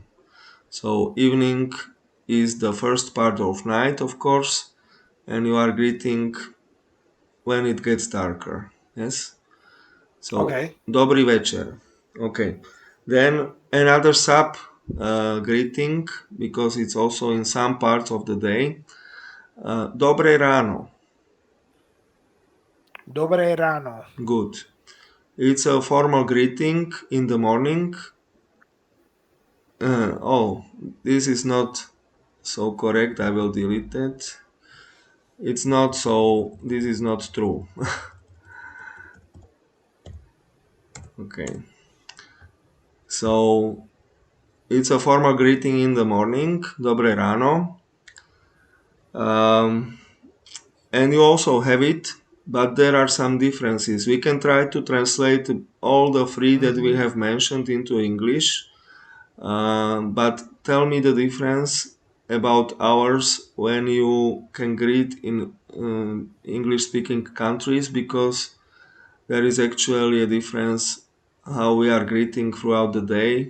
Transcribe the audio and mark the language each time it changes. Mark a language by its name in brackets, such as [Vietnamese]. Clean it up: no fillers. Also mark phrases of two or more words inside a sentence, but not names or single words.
[English] So evening is the first part of night, of course, and you are greeting when it gets darker. Yes. So, Okay. [Slovak] dobry večer. Okay. [English] Then another sub greeting, because it's also in some parts of the day. [Slovak] Dobre ráno. Dobre rano. [English] Good. It's a formal greeting in the morning. Oh, this is not so correct. I will delete it. It's not so. This is not true. Okay. So it's a formal greeting in the morning. [Slovak] Dobre ráno. [English] Um, and you also have it, but there are some differences. We can try to translate all the three that we Hmm. have mentioned into English. But tell me the difference about hours when you can greet in English speaking countries, because there is actually a difference how we are greeting throughout the day.